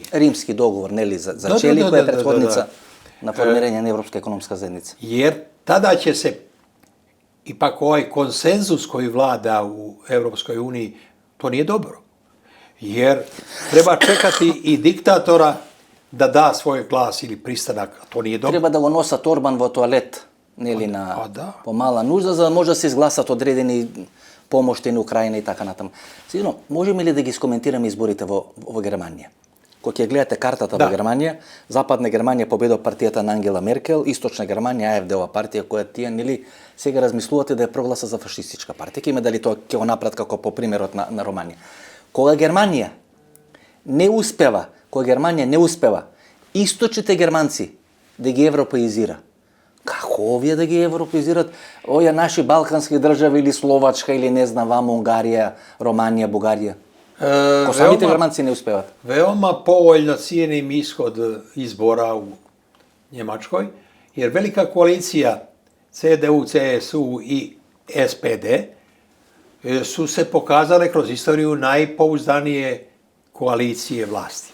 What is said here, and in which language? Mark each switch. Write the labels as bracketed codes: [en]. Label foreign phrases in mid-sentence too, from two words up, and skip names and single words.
[sr] Rimski dogovor, neli, za Čeli, koja je prethodnica na formiranje Evropske ekonomska zajednica. Jer tada će se ipak ovaj konsenzus koji vlada u Evropskoj uniji, to nije dobro. Jer treba čekati i diktatora da da svoj glas ili pristanak, a to nije dobro. Treba da [mk] го носат Орбан во тоалет, нели, на помала нужда, за да може да се изгласат одредени помошти на Украина и така натаму. Сигурно, можеме ли да ги скоментираме изборите во Германија? Кога ќе гледате картата во Германија, Западна Германија победува партијата на Ангела Меркел, Источна Германија, АФД-ова партија, која тие, нели, сега размислувате да ја прогласа за фашистичка партија. Ќе има дали тоа ќе го направат како по примерот на Романија. Кога Германија не успева, источните германци да ги европеизира, [sr] Kako ovdje da [mk] ги европеизират? Овие наши балкански држави или Словачка или не знам вамо Унгарија, Романија, Бугарија? Ко самите германци не успеват. [sr] Veoma povoljno cijenim ishod izbora u Njemačkoj, jer velika koalicija CDU, CSU i SPD su se pokazale kroz istoriju najpouzdanije koalicije vlasti.